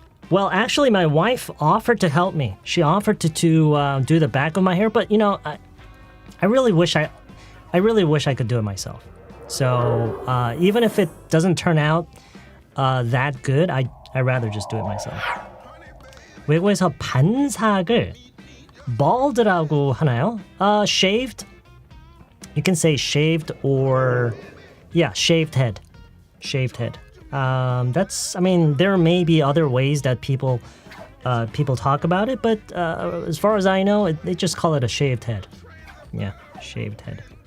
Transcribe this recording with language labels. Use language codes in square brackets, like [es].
[en] Well, actually, my wife offered to help me. She offered to do the back of my hair, but I really wish I could do it myself. So even if it doesn't turn out that good, I'd rather just do it myself. [ko] 외국에서 반삭을 bald라고 하나요? [en] Shaved. You can say shaved or shaved head. Shaved head. There may be other ways that people talk about it, but as far as I know, they just call it a shaved head. Yeah, shaved head.